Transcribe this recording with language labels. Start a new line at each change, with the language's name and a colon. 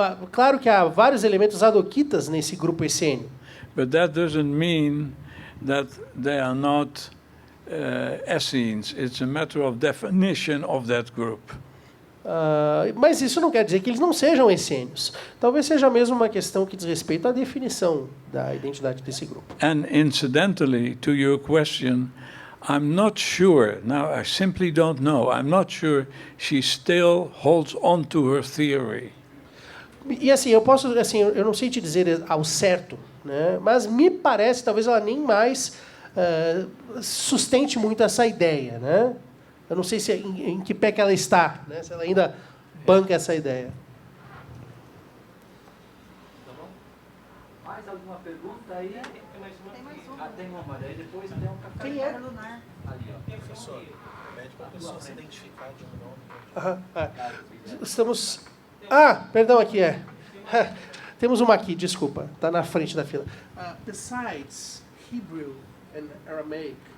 Portuguese: Claro que há vários elementos zadoquitas nesse grupo essênio.
English: But that doesn't mean that they are not Essenes. It's a matter of definition of that group.
Portuguese: Mas isso não quer dizer que eles não sejam essênios. Talvez seja mesmo uma questão que diz respeito à definição da identidade desse grupo.
English: And incidentally, to your question, I'm not sure, now I simply don't know, I'm not sure she still holds on to her theory.
Portuguese: E assim, eu não sei te dizer ao certo, né? Mas me parece, talvez ela nem mais sustente muito essa ideia, né? Eu não sei se em que pé que ela está, né? Se ela ainda banca essa ideia. Tá bom? Mais alguma pergunta aí? Tem mais uma. Tem uma, daí depois tem um café. Quem é? Ali, ó. Professor, pede para a pessoa se identificar de novo. Estamos... perdão, aqui é. Temos uma aqui, desculpa. Está na frente da fila.
English: Besides Hebrew and Aramaic,